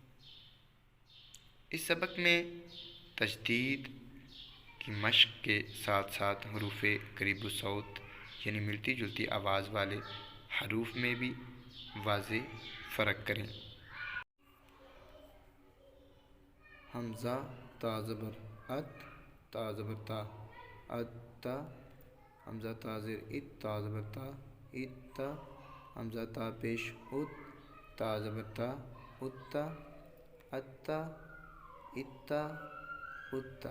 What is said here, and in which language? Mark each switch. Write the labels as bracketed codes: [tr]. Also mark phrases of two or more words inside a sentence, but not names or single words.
[ur] اس سبق میں تشدید کی مشق کے ساتھ ساتھ حروف قریب الصوت یعنی ملتی جلتی آواز والے حروف میں بھی واضح فرق کریں۔ حمزہ تا زبر ات، تا زبر تا، اتا، حمزہ تا زیر ات، تا زبر تا، اتا، حمزہ تا پیش ات، تا زبر تا، اتا، اتا، اتا، اتا،